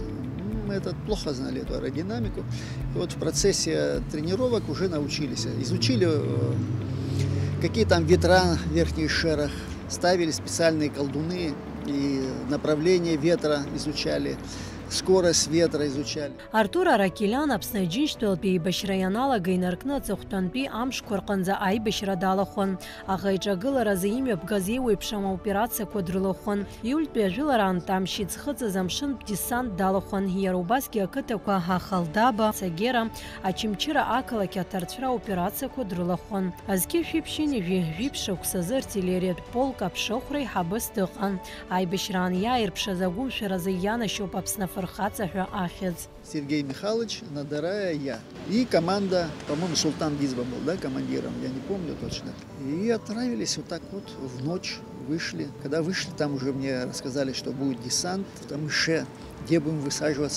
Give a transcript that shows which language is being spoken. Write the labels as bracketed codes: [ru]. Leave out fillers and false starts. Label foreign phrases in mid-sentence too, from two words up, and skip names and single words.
[ru] Мы это плохо знали, эту аэродинамику. И вот в процессе тренировок уже научились. Изучили, какие там ветра в верхних шерах, ставили специальные колдуны и направление ветра изучали. Скорость ветра изучали. [ab] Артур Аракелян Аԥсны Аџьынџьтәылатәи еибашьра ианалага инаркны аҵыхәтәантәи амшқәа рҟынӡа аибашьра далахәын. Аха иҿагыларазы имҩаԥгаз еиуеиԥшым аоперациақәа дрылахәын. Иультәи ажәылараантә амш иӡхыҵыз амшынтә десант далахәын. Иара убасгьы ақыҭақәа Ахалдаба, Цагера, Ачымчыра ақалақь аҭарцәра аоперациақәа дрылахәын. Азқьы шәиԥшьыни жәиҳә-жәиԥшь шықәсазы артиллериатә полк аԥшыхәра иҳабыс дыҟан. Аибашьраан иааирԥшыз агәымшәаразы ианашьоуп Аԥсны [ru] Сергей Михайлович, Надарая, я. И команда, по-моему, Султан Гизба был, да, командиром, я не помню точно. И отправились вот так вот в ночь, вышли. Когда вышли, там уже мне рассказали, что будет десант, там Ше, где будем высаживаться.